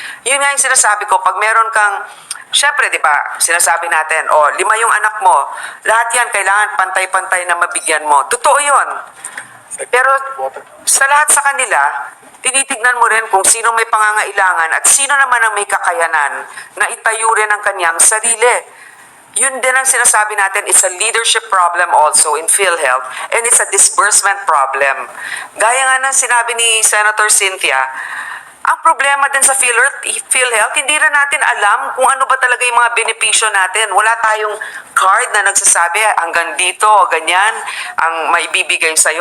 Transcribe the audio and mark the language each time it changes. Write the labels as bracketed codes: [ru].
[tl] Yun nga yung sinasabi ko, pag meron kang, syempre, di ba, sinasabi natin, 5 yung anak mo, lahat yan kailangan pantay-pantay na mabigyan mo. Totoo yun. Pero sa lahat sa kanila, tinitignan mo rin kung sino may pangangailangan at sino naman ang may kakayanan na itayo rin ang kanyang sarili. Yun din ang sinasabi natin, [en] it's a leadership problem also in Philhealth and it's a disbursement problem. [tl] Gaya nga ng sinabi ni Senator Cynthia, ang problema din sa Philhealth, hindi rin natin alam kung ano ba talaga yung mga benepisyo natin. Wala tayong card na nagsasabi hanggang dito o ganyan ang maibibigay sa'yo.